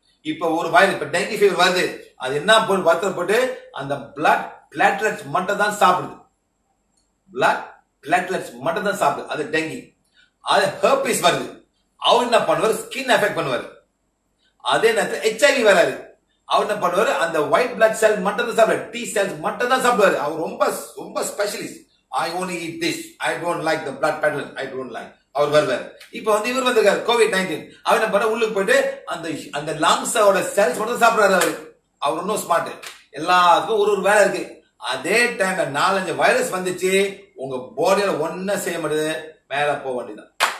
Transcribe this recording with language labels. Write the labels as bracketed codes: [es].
[ta] இப்ப ஒரு வைரஸ், இப்ப டெங்கி ஃபீவர் வருது, அது என்ன போட்டு பத்திரம் போட்டு அந்த பிளட் பிளாட்லெட்ஸ் மட்டும் தான் சாப்பிடுது. பிளட் பிளாட்லெட்ஸ் மட்டும் தான் சாப்பிடுது, அது டெங்கி. அது ஹெர்பிஸ் வருது, அவர் என்ன பண்ணுவார், ஸ்கின் எஃபெக்ட் பண்ணுவார். அதே நேரத்தில் HIV வராது, அவர் என்ன பண்ணுவாரு, அந்த ஒயிட் பிளட் செல் மட்டும் தான் சாப்பிடுவார், T செல்ஸ் மட்டும் தான் சாப்பிடுவாரு. அவர் ரொம்ப ரொம்ப specialist. [en] I only eat this, I don't like the blood pattern, I don't like. [ta] அவர் வருவார். இப்ப வந்து இவர் வந்திருக்காரு COVID-19, அவர் என்ன பண்ண, உள்ளுக்கு போயிட்டு அந்த லங்ஸோட செல்ஸ் மட்டும் சாப்பிடுறாரு. அவர் இன்னும் ஸ்மார்ட், எல்லாத்துக்கும் ஒரு வேலை இருக்கு. அதே டைம்ல 4-5 வைரஸ் வந்துச்சு, உங்க பாடியில ஒன்னும் செய்ய முடியாது, மேல போக வேண்டியதான்.